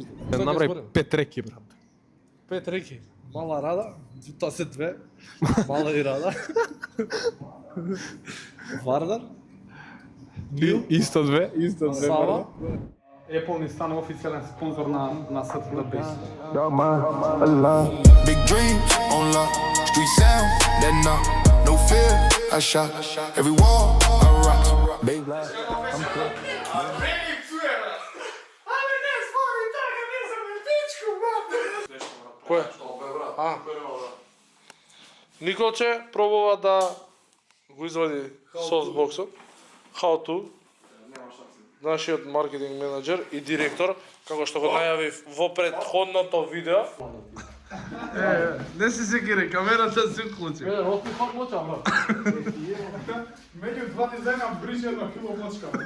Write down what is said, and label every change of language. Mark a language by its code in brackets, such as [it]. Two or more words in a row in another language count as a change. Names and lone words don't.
[mk] Направи 5 реки, брат. 5 реки. Мала Рада, тоа се 2. Мала и Рада. Вардар. Исто две. Сава. Apple ни стана официјален спонзор на Saturday Base. [en] Big dreams on lock, street sound that knock. No fear, I shot every wall I rock. Big life, I'm clear. [mk] Кој? Николче пробува да го извади софтбоксот. [en] How to? [mk] Нашиот маркетинг менеджер и директор, како што го најави во претходното видео. Не си секире, камерата се уклучи. Меѓу два дизајна брише едно кило мочка.